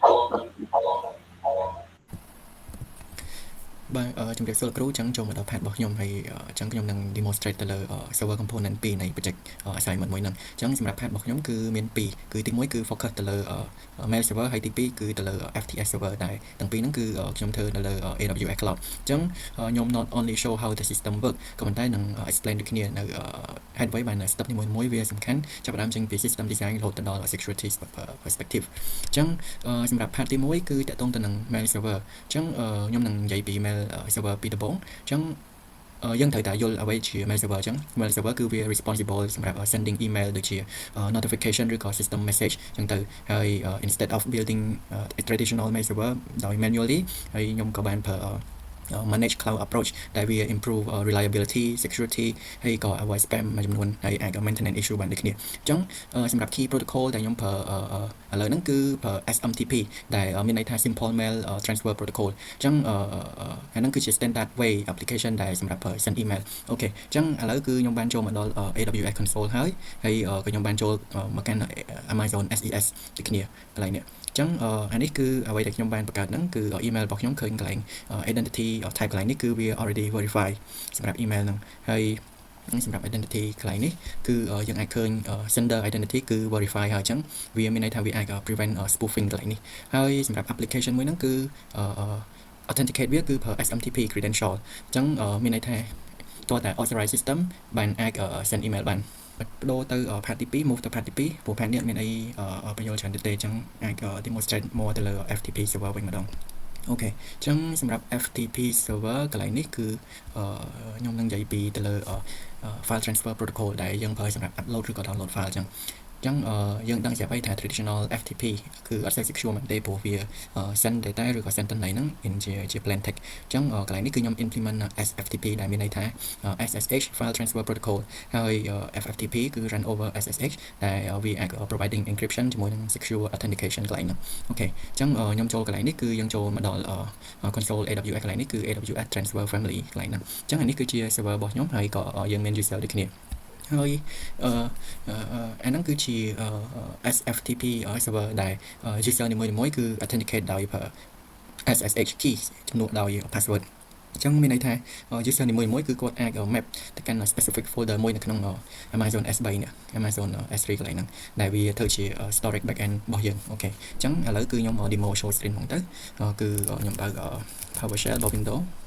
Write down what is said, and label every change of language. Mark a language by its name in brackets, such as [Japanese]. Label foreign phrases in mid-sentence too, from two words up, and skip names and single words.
[Khmer] បាទជំរាបសួរលោកគ្រូចឹងចូលមកដល់ part របស់ខ្ញុំហើយចឹងខ្ញុំនឹង demonstrate ទៅលើ [English] server component [Khmer] 2នៃ [English] project assignment [Khmer] មួយហ្នឹងចឹងសម្រាប់ part របស់ខ្ញុំគឺមាន2គឺទី1គឺ focus ទៅលើ [English] mail server [Khmer] ហើយទី2គឺទៅលើ [English] FTS server [Khmer] ដែរទាំងពីរហ្នឹងគឺខ្ញុំធ្វើនៅលើ AWS cloud ចឹងខ្ញុំ [English] not only show how the system work [Khmer] ក៏ប៉ុន្តែនឹង explain ដូចគ្នានៅ headway បាន step នីមួយៗវាសំខាន់ចាប់ផ្ដើមចេញពី [English] system design [Khmer] រហូតទៅដល់ [English] security perspective [Khmer] ចឹងសម្រាប់ part ទី1គឺតាក់ទងទៅនឹង [English] mail server [Khmer] ចឹងខ្ញុំនឹងនិយាយពី [English] mail server [Khmer] ពីដំបូងចឹងយើងត្រូវតែយ ល់អ្វីជា [English] mail server [Khmer] ចឹង [English] mail server [Khmer] គឺវា responsible សម្រាប់ [English] sending email [Khmer] ដូចជា notification ឬក៏ [English] system message [Khmer] ចឹងទៅហើយ [English] instead of building a traditional mail server [Khmer] ដោយ manually ហើយខ្ញុំក៏បានប្រើ [English] manage cloud approach [Khmer] ដែលវា [English] improve reliability security [Khmer] ហើយក៏ [English] avoid spam [Khmer] មួយចំនួនហើយអាច [English] maintenance issue [Khmer] បានដូចគ្នាអញ្ចឹងសម្រាប់ [English] key protocol [Khmer] ដែលខ្ញុំប្រើឥឡូវហ្នឹងគឺប្រើ SMTP ដែលមានន័យថា [English] simple mail transfer protocol [Khmer] អញ្ចឹងអាហ្នឹងគឺជា [English] standard way application [Khmer] ដែល សម្រាប់ប្រើ [English] send email [Khmer] អូខេអញ្ចឹងឥឡូវគឺខ្ញុំបានចូលមកដល់ AWS console ហើយក៏ខ្ញុំបានចូលមកកាន់ Amazon SES ដូចគ្នាកន្លែងនេះចឹងអានេះគឺអ្វីដែលខ្ញុំបានបង្កើតហ្នឹងគឺ email របស់ខ្ញុំឃើញកន្លែង [English] identity type [Khmer] កន្លែងនេះគឺវា [English] already verify [Khmer] សម្រាប់ email ហ្នឹងហើយសម្រាប់ identity កន្លែងនេះគឺយើងអាចឃើញ [English] sender identity [Khmer] គឺ verify ហើយចឹងវាមានន័យថាវាអាច [English] prevent spoofing [Khmer] កន្លែងនេះហើយសម្រាប់ application មួយហ្នឹងគឺ authenticate វាគឺប្រើ [English] SMTP credential [Khmer] ចឹងមានន័យថាតើតែ [English] authorized system [Khmer] បានអាច [English] send email [Khmer] បានបដូរទៅ part ទី2 move ទៅ part ទី2ព្រោះ part នេះមានអីបញ្យល់ច្រើនទេអញ្ចឹងអាច [English] demonstrate more [Khmer] ទៅលើ [English] FTP server [Khmer] វិញម្ដងអូខេអញ្ចឹងសម្រាប់ [English] FTP server [Khmer] កន្លែងនេះគឺខ្ញុំនឹងនិយាយពីទៅលើ file [English] transfer protocol [Khmer] ដែលយើងប្រើសម្រាប់ upload ឬក៏ [English] download file [Khmer] អញ្ចឹងយើងដឹងស្រាប់ហើយថា [English] traditional FTP [Khmer] គឺអត់សូវ secure មែនទេព្រោះវា [English] send data [Khmer] ឬក៏ send តំណែងហ្នឹងជា [English] plain text [Khmer] អញ្ចឹងកន្លែងនេះគឺខ្ញុំ implement SFTP ដែលមានន័យថា [English] SSH file transfer protocol [Khmer] ហើយ FFTP គឺ [English] run over SSH [Khmer] ដែលវាអាច [English] providing encryption [Khmer] ជាមួយនឹង [English] secure authentication [Khmer] កន្លែងហ្នឹងអូខេអញ្ចឹងខ្ញុំចូលកន្លែងនេះគឺយើងចូលមកដល់ [English] console AWS [Khmer] កន្លែងនេះគឺ AWS transfer family កន្លែងហ្នឹងអញ្ចឹងអានេះគឺជា server របស់ខ្ញុំហើយក៏យើងមាន user ដូចគ្នាហើយអាហ្នឹងគឺជា [English] SFTP server [Khmer] ដែល user នីមួយៗគឺ authenticate ដោយប្រើ [English] SSH key [Khmer] ជំនួសដោយ password អញ្ចឹងមានន័យថា user នីមួយៗគឺគាត់អាច map ទៅកាន់ [English] specific folder [Khmer] មួយនៅក្នុង Amazon S3 នេះ Amazon S3 កន្លែងហ្នឹងដែលវាធ្វើជា [English] storage backend [Khmer] របស់យើងអូខេអញ្ចឹងឥឡូវគឺខ្ញុំ [English] demo show screen [Khmer] ហ្មងទៅគឺខ្ញុំបើក PowerShell របស់ Windows